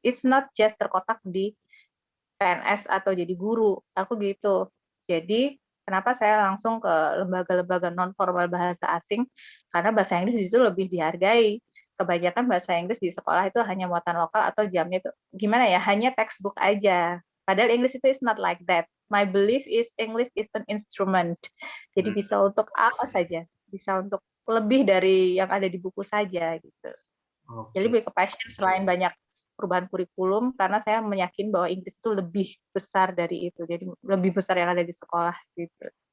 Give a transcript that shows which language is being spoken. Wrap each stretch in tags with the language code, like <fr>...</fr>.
<en>It's not just</en> <id>terkotak di PNS atau jadi guru. Aku gitu. Jadi, kenapa saya langsung ke lembaga-lembaga non-formal bahasa asing? Karena bahasa Inggris itu lebih dihargai. Kebanyakan bahasa Inggris di sekolah itu hanya muatan lokal atau jamnya itu gimana ya, hanya textbook aja. Padahal</id> <en>English itu is not like that. My belief is English is an instrument.</en> <id>Jadi bisa untuk apa saja, bisa untuk lebih dari yang ada di buku saja gitu. Jadi lebih ke passion selain banyak perubahan kurikulum, karena saya meyakin bahwa Inggris itu lebih besar dari itu. Jadi lebih besar yang ada di sekolah gitu.</id>